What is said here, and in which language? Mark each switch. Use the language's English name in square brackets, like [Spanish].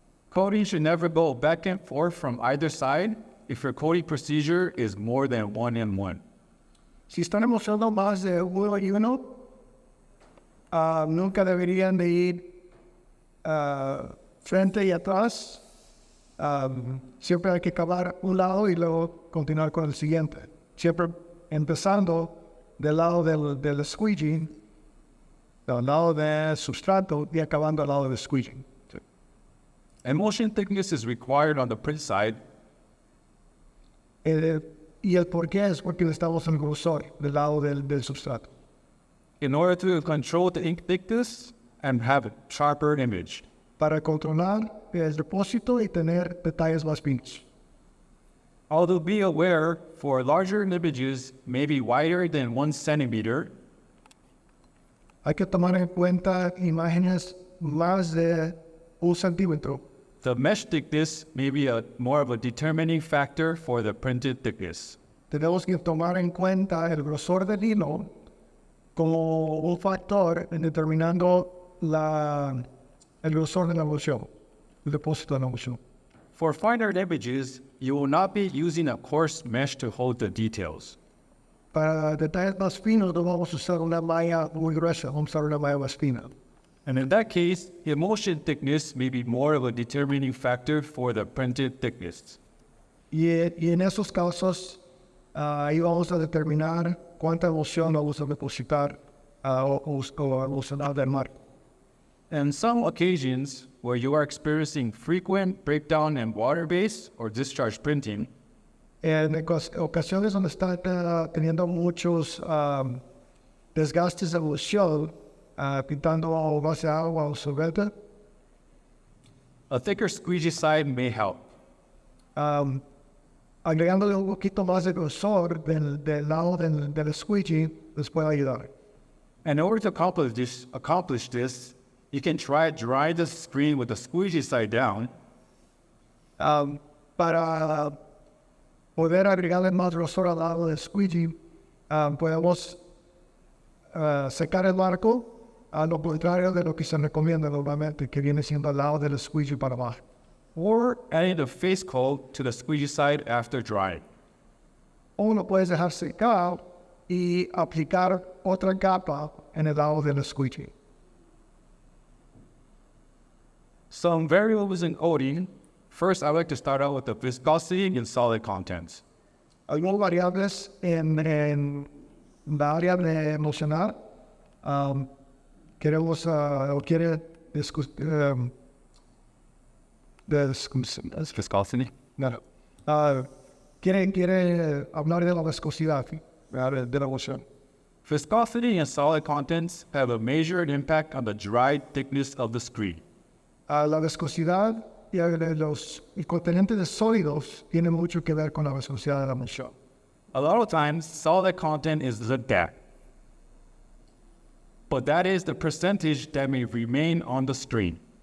[English] Coating should never go back and forth from either side if your coating procedure is more than 1-in-1. [Spanish] Si están emulsionando más de uno y uno, nunca deberían de ir frente y atrás. Siempre hay que acabar un lado y luego continuar con el siguiente. Siempre empezando del lado del squeegee, al lado del sustrato y acabando al lado del squeegee. [English] Emulsion thickness is required on the print side [Spanish] Y el por qué es porque necesitamos el grosor del lado del sustrato. [English] in order to control the ink thickness and have a sharper image. [Spanish] Para controlar el depósito y tener detalles más finos. [English] Although be aware, for larger images may be wider than 1 centimeter, [Spanish] Hay que tomar en cuenta imágenes más de 1 centímetro. [English] the mesh thickness may be more of a determining factor for the printed thickness. [Spanish] Tenemos que tomar en cuenta el grosor del hilo como un factor en determinando el grosor de la emulsión, el depósito de la emulsión. [English] For finer images, you will not be using a coarse mesh to hold the details. [Spanish] Para detalles más finos no vamos a usar una malla muy gruesa, vamos a usar una malla más fina. [English] And in that case, emulsion thickness may be more of a determining factor for the printed thickness. [Spanish] Y en esos casos, ahí vamos a determinar cuánta emulsión vamos a depositar o emulsionar del marco. [English] On some occasions where you are experiencing frequent breakdown in water-based or discharge printing, [Spanish] En ocasiones donde están teniendo muchos desgastes de emulsión, pintando a base de agua o solvente, [English] a thicker squeegee side may help. [Spanish] agregándole un poquito más de grosor del lado del squeegee les puede ayudar. [English] And in order to accomplish this, you can try dry the screen with the squeegee side down, [Spanish] Para poder agregarle más grosor al lado del squeegee, podemos secar el marco a lo contrario de lo que se recomienda normalmente, que viene siendo al lado del squeegee para abajo. [English] or adding the face coat to the squeegee side after drying. [Spanish] O lo puedes dejar secar y aplicar otra capa en el lado del squeegee. [English] Some variables in coating. First, I like to start out with the viscosity and solid contents. [Spanish] Algunas variables en la área de emulsionar. Queremos o quiere discutir. [English] Viscosity? [Spanish] No. Quiere hablar de la viscosidad de la emulsión. [English] Viscosity and solid contents have a measured impact on the dried thickness of the screen. [Spanish] La viscosidad y los contenentes de sólidos tienen mucho que ver con la viscosidad de la emulsión. [English] A lot of times, solid content is looked at, but that is the percentage that may remain on the screen.